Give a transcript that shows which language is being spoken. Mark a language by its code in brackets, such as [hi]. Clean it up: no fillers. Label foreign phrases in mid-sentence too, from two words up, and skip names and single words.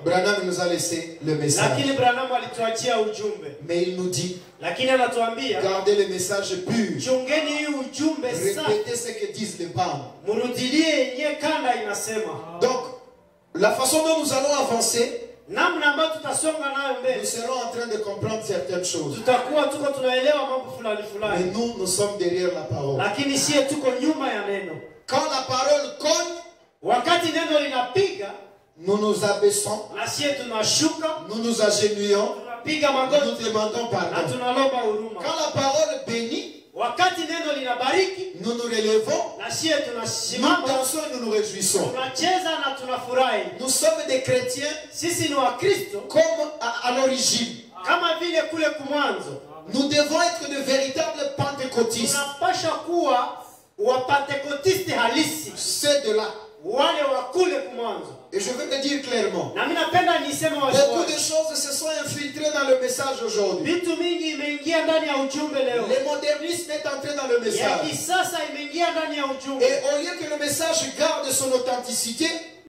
[fr] Branham nous a laissé le message. [sw] Lakini Branham alituachia ujumbe. [fr] Mais il nous dit, [sw] Lakini anatuambia [fr] gardez le message pur. [sw] chungeni hii ujumbe sana. [fr] Répétez ce que disent les bandes. [sw] Murudilie yenye kanda inasema. [fr] Donc, la façon dont nous allons avancer, [sw] Namna ambayo tutasonga nayo [fr] nous [sw] mbele. [fr] serons en train de comprendre certaines choses. [sw] Tutakuwa tuko tunaelewa mambo fulani [fr] Mais [sw] fulani. [fr] nous sommes derrière la parole. [sw] Lakini sie tuko nyuma ya neno. [fr] Quand la parole cogne, [sw] Wakati neno linapiga, [fr] nous nous abaissons, [sw] na sie tunashuka, [fr] nous nous agenouillons, [sw] tunapiga [fr] nous [sw] magoti [fr] demandons [sw] na [fr] pardon. [sw] tunalomba huruma. [fr] Quand la parole bénit, [sw] Wakati neno linabariki, [fr] nous nous relevons, [sw] na sie [fr] nous [sw] tunasimama, [fr] dansons et nous nous réjouissons. [sw] tunacheza na tunafurahi. [fr] Nous sommes des chrétiens [sw] Sisi ni Wakristo [fr] comme à l'origine. [sw] kama vile kule kumwanzo. [fr] Nous devons être de véritables pentecôtistes. [sw] Tunapasha kuwa wapentekotisti halisi. [fr] Ceux de là [sw] wale wa kule kumwanzo. [fr] Et je veux le dire clairement. [sw] Na mimi napenda niseme wazi. [fr] Beaucoup de choses se sont infiltrées dans le message aujourd'hui. [sw] Vitu mingi imeingia ndani ya ujumbe leo. [fr] Le modernisme est entré dans le message. [sw] Ya kisasa imeingia ndani ya ujumbe. [fr] Et au lieu que le message garde son authenticité,